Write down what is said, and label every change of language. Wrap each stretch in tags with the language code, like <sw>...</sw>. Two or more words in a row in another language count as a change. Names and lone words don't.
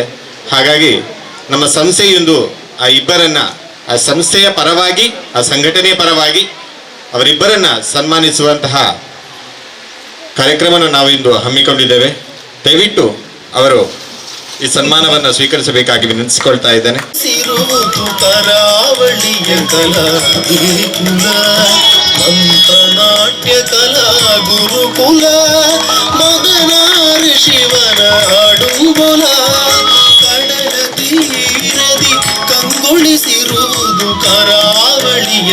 <kn>ಹಾಗಾಗಿ ನಮ್ಮ ಸಂಸ್ಥೆಯೊಂದು ಆ ಇಬ್ಬರನ್ನ, ಆ ಸಂಸ್ಥೆಯ ಪರವಾಗಿ, ಆ ಸಂಘಟನೆಯ ಪರವಾಗಿ ಅವರಿಬ್ಬರನ್ನ ಸನ್ಮಾನಿಸುವಂತಹ ಕಾರ್ಯಕ್ರಮವನ್ನು ನಾವು ಇಂದು ಹಮ್ಮಿಕೊಂಡಿದ್ದೇವೆ. ದಯವಿಟ್ಟು ಅವರು ಈ ಸನ್ಮಾನವನ್ನು ಸ್ವೀಕರಿಸಬೇಕಾಗಿ ವಿನಂತಿಸಿಕೊಳ್ತಾ ಇದ್ದೇನೆ. ಸಿರುವುದು ಕರಾವಳಿಯ ಕಲಾ ಗುರುಕುಲ, ಮಂತ್ರನಾಟ್ಯ ಕಲಾ ಗುರುಕುಲ, ಮದನಾರಿ ಶಿವನ ಅಡುಂಬುಲ, ಕಡಲ ತೀರದಿ ಕಂಗೊಳಿಸಿರುವುದು ಕರಾವಳಿಯ</kn>